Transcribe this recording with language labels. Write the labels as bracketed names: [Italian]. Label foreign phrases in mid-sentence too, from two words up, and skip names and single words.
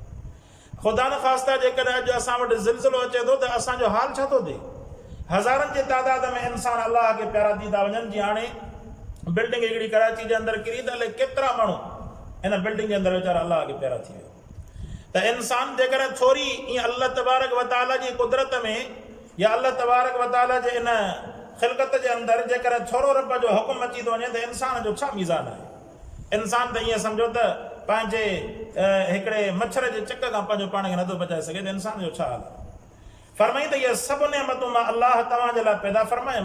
[Sindhi] ख़ुदा न ख़ास्ता जेकॾहिं अॼु असां वटि ज़िलज़िलो अचे थो त असांजो हाल छा थो थिए? हज़ारनि जे तादाद में इंसान अल्लाह खे प्यारा थी था वञनि। जीअं हाणे बिल्डिंग हिकिड़ी कराची जे अंदरि किरी त हले केतिरा माण्हू इन बिल्डिंग जे अंदरि वीचारा अल्लाह खे प्यारा थी विया। त इंसान जेकॾहिं थोरी ईअं [Arabic] الله تبارك وتعالى [Sindhi] जी कुदरत में या [Arabic] الله تبارك وتعالى [Sindhi] जे इन ख़िलक़त जे अंदरि जेकॾहिं थोरो रब जो हुकुम अची थो वञे त इंसान जो छा मीज़ान आहे? इंसान त ईअं सम्झो त पंहिंजे हिकिड़े मच्छर जे चक खां पंहिंजो पाण खे नथो बचाए सघे त इंसान जो छा हाल आहे? फरमाई त इहे सभु नेमतूं मां अल्लाह तव्हांजे लाइ पैदा फरमायमि।